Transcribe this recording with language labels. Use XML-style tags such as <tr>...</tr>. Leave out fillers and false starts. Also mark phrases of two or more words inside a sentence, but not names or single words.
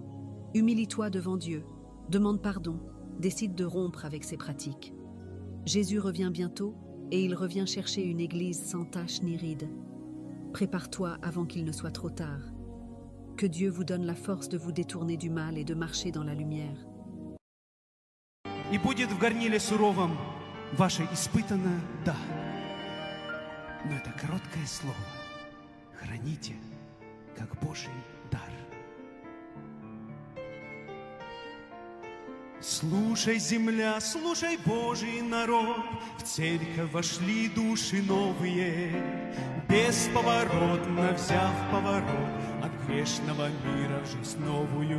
<fr>Humilie-toi devant Dieu, demande pardon, décide de rompre avec ces pratiques. Jésus revient bientôt et il revient chercher une église sans tache ni ride. Prépare-toi avant qu'il ne soit trop tard. Que Dieu vous donne la force de vous détourner du mal et de marcher dans la lumière.</fr> <ru>И будет в горниле суровом ваше испытанное «да». Но это короткое слово храните, как Божий дар. Слушай, земля, слушай, Божий народ, в церковь вошли души новые, бесповоротно взяв поворот от грешного мира в жизнь новую.</ru>